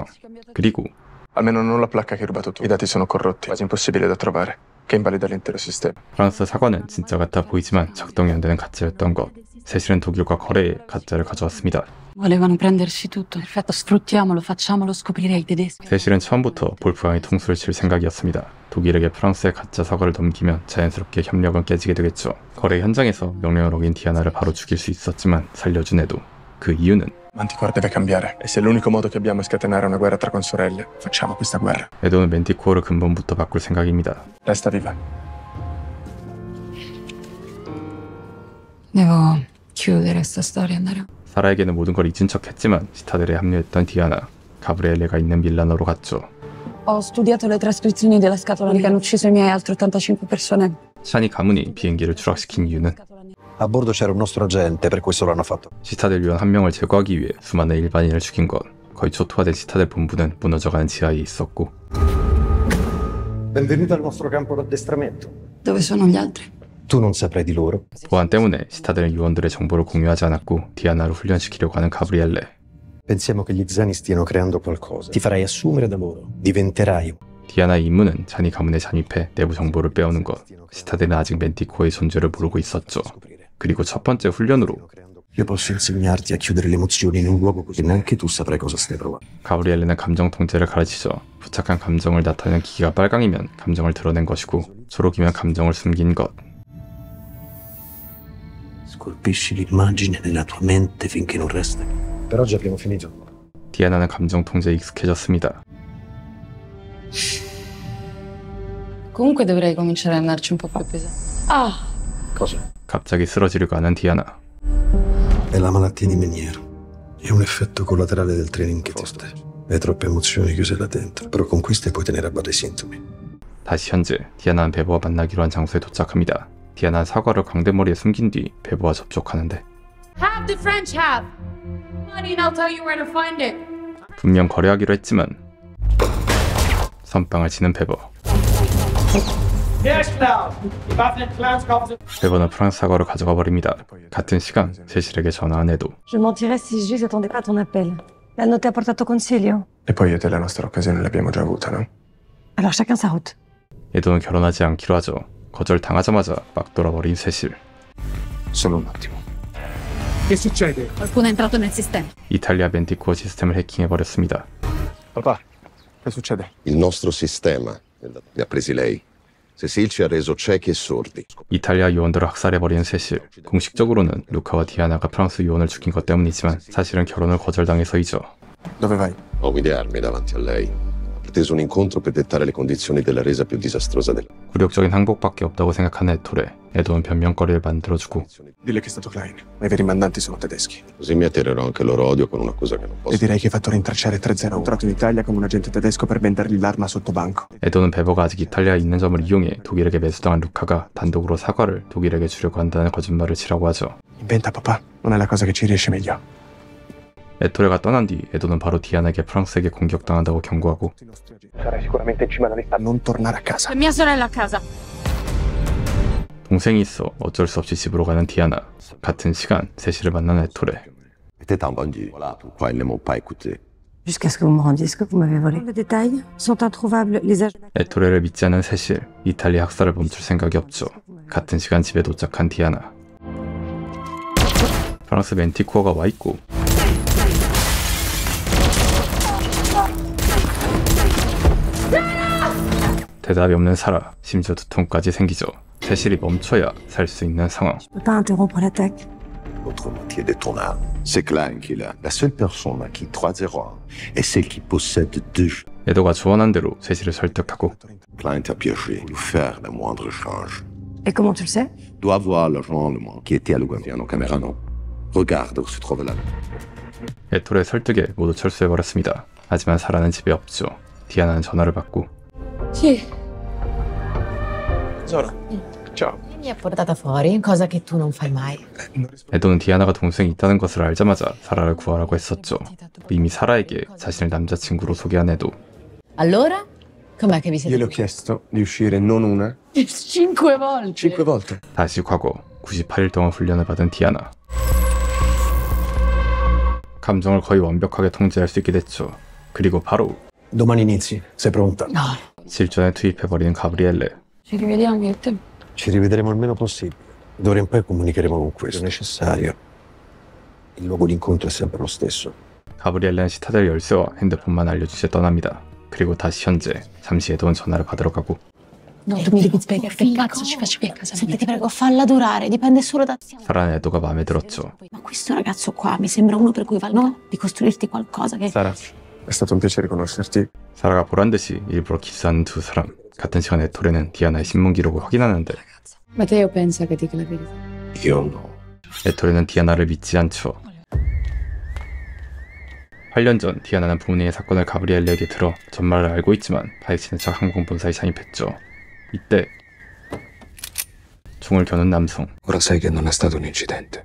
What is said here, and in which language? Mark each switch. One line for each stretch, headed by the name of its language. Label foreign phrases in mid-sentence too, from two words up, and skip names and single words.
Korean: 그리고
Italian: Almeno non la placca che hai rubato tu. I dati sono corrotti, quasi impossibile da trovare, che invalida l'intero sistema.
Korean: 프랑스 사과는 진짜 같아 보이지만 작동이 안 되는 가짜였던 것. 세실은 독일과 거래해 가짜를 가져왔습니다.
Italian: Volevano prendersi tutto. Perfetto, sfruttiamolo, facciamolo scoprire ai tedeschi.
Korean: 세실은 처음부터 볼프강이 통수를 칠 생각이었습니다. 독일에게 프랑스의 가짜 사과를 넘기면 자연스럽게 협력은 깨지게 되겠죠. 거래 현장에서 명령을 어긴 디아나를 바로 죽일 수 있었지만 살려준 에도. 그 이유는
Italian: Manticore deve cambiare, e se l'unico modo che abbiamo è scatenare una guerra tra consorelle, facciamo questa guerra.
Korean: 에도는 멘티코어를 근본부터 바꿀 생각입니다.
Italian: Resta viva. Devo chiudere sta storia e andare.
Korean: 사라에게는 모든 걸 잊은 척했지만 시타들에 합류했던 디아나. 가브리엘레가 있는 밀라노로 갔죠.
Italian: Ho studiato le trascrizioni della scatola che hanno ucciso i miei altre 85 persone.
Korean: 샤니 가문이 비행기를 추락시킨 이유는
Italian: A bordo c'era un nostro agente, per questo l'hanno fatto.
Korean: 시타델 요원 한 명을 제거하기 위해 수많은 일반인을 죽인 것. 거의 초토화된 시타델 본부는 무너져가는 지하에 있었고
Italian: Benvenuto al nostro campo d'addestramento. Dove sono gli altri? Tu non saprai di loro.
Korean: 보안 때문에 시타델은 요원들의 정보를 공유하지 않았고 디아나를 훈련시키려고 하는 가브리엘레.
Italian: Pensiamo che gli Zani stiano creando qualcosa. Ti farai assumere da loro. Diventerai.
Korean: 디아나의 임무는 자니 가문에 잠입해 내부 정보를 빼오는 것. 시타델은 아직 멘티코어의 존재를 모르고 있었죠. 그리고 첫 번째 훈련으로
Italian: Io posso insegnarti a chiudere le emozioni in un luogo così neanche tu saprai cosa stai provando.
Korean: 가브리엘레는 감정 통제를 가르치죠. 부착한 감정을 나타내는 기기가 빨강이면 감정을 드러낸 것이고 초록이면 감정을 숨긴 것.
Italian: Scolpisci l'immagine nella tua mente finché non resta. Per oggi abbiamo finito.
Korean: 디아나는 감정 통제에 익숙해졌습니다.
Italian: Comunque dovrei cominciare ad andarci un po' più pesante. Ah! Cosa?
Korean: 갑자기 쓰러지려고 하는 디아나.
Italian: È la malattia di Meniere. È un effetto collaterale del training che forte. Hai troppe emozioni chiuse là dentro. Però con queste puoi tenere a bada i sintomi.
Korean: 다시 현재 디아나는 베보와 만나기로 한 장소에 도착합니다. 디아나는 사과를 광대머리에 숨긴 뒤 베보와 접촉하는데
English: Have the French have. Money and I'll tell you where to find it.
Korean: 분명 거래하기로 했지만 선빵을 치는 베보. 베버는 프랑스 사과를 가져가 버립니다. 같은 시간 세실에게 전화한 에도.
French: Je mentirais si je n'attendais pas ton appel.
Italian: La notte ha portato consiglio. E poi io e te la nostra occasione l'abbiamo già avuta, no?
French: Alors chacun sa route.
Korean: 에도는 결혼하지 않기로 하죠. 거절당하자마자 막 돌아버린 세실.
Italian: Solo un attimo. Che succede? Qualcuno è entrato nel sistema.
Korean: 이탈리아 멘티코어 시스템을 해킹해버렸습니다.
Italian: Papà, che succede? Il nostro sistema li ha presi lei. Cecile ci ha reso ciechi e sordi.
Korean: 이탈리아 요원들을 학살해버린 세실. 공식적으로는 루카와 디아나가 프랑스 요원을 죽인 것 때문이지만 사실은 결혼을 거절당해서이죠.
Italian: Dove vai? Uomini di armi davanti a lei. Ha preteso un incontro per dettare le condizioni della resa più disastrosa del...
Korean: 굴욕적인 항복밖에 없다고 생각하는 에토레. 에도는 변명거리를 만들어주고
Italian: Dille che è stato Klein, ma i veri mandanti sono tedeschi. Così mi attirerò anche il loro odio con un'accusa che non posso... E direi che hai fatto rintracciare 301. È entrato in Italia con un agente tedesco per vendergli l'arma sotto banco.
Korean: 에도는 베버가 아직 이탈리아에 있는 점을 이용해 독일에게 매수당한 루카가 단독으로 사과를 독일에게 주려고 한다는 거짓말을 치라고 ha죠.
Italian: Inventa papà, non è la cosa che ci riesce meglio.
Korean: 에토레가 떠난 뒤 에도는 바로 디아나에게 프랑스에게 공격당한다고 경고하고
Italian: Sarai sicuramente in cima alla lista. Non tornare a casa. Mia sorella a casa.
Korean: 동생이 있어 어쩔 수 없이 집으로 가는 디아나. 같은 시간 세실을 만나는 에토레.
French: T'es un bandit. Voilà pourquoi ils ne m'ont pas écouté. Jusqu'à ce que vous me rendiez ce que vous m'avez volé. Les détails sont introuvables. Les agents... 에토레를 믿지 않은 세실. 이탈리아 학살을 멈출 생각이 없죠. 같은 시간 집에 도착한 디아나. 프랑스 멘티코어가 와있고 대답이 없는 사라. 심지어 두통까지 생기죠. 세실이 멈춰야 살 수 있는 상황. Je peux pas interrompre l'attaque. L'autre moitié de ton arme, c'est Klein qui l'a. La seule personne à qui 301 est celle qui possède 2.
Korean: 에도가 조언한 대로 세실을 설득하고
French: Klein t'a piégé, pour faire le moindre change. Et comment tu le sais? Dois voir le rendement qui était à Lugano. Nos caméras, non. Regarde où se trouve là.
Korean: 에토레의 설득에 모두 철수해버렸습니다. 하지만 사라는 집에 없죠. 디아나는 전화를 받고
Italian: Sì. Zora, ciao. Mi ha portata fuori, cosa che tu non fai mai.
Korean: 에도는 디아나가 동생이 있다는 것을 알자마자 사라를 구하라고 했었죠. 이미 사라에게 자신을 남자친구로 소개한 에도.
Italian: Allora? Com'è che vi siete... Io le ho chiesto di uscire non una, 5 volte. 5 volte.
Korean: 다시 과거 98일 동안 훈련을 받은 디아나. 감정을 거의 완벽하게 통제할 수 있게 됐죠. 그리고 바로
Italian: Domani inizi, sei pronta? No.
Korean: 실전에 투입해버리는 가브리엘레.
Italian: Ci rivediamo io e te. Ci rivedremo il meno possibile. D'ora in poi comunicheremo con questo. È necessario. Il luogo d'incontro è sempre lo stesso.
Korean: 가브리엘레는 시타델 열쇠와 핸드폰만 알려주시에 떠납니다. 그리고 da시 현재. 잠시 에도는 전화를 받으러 가고
Italian: No, tu mi devi spiegare che cazzo ci facevi a casa mia. Senti, ti prego, falla durare, dipende solo da te.
Korean: 사라는 에도가 마음에 들었죠.
Italian: Ma questo ragazzo qua mi sembra uno per cui vale, no? Di costruirti qualcosa che... Sara, è stato un piacere conoscerti.
Korean: 사라가 보란듯이 일부러 키스하는 두 사람. 같은 시간 에토레는 디아나의 신문 기록을 확인하는데
Italian: Matteo pensa che dica la verità. Io no.
Korean: 에토레는 디아나를 믿지 않죠. 8년 전 디아나는 부모님의 사건을 가브리엘레에게 들어 전말을 알고 있지만 파헤치는 척 항공본사에 잠입했죠. 이때 총을 겨눈 남성.
Italian: Ora sai che non è stato un incidente.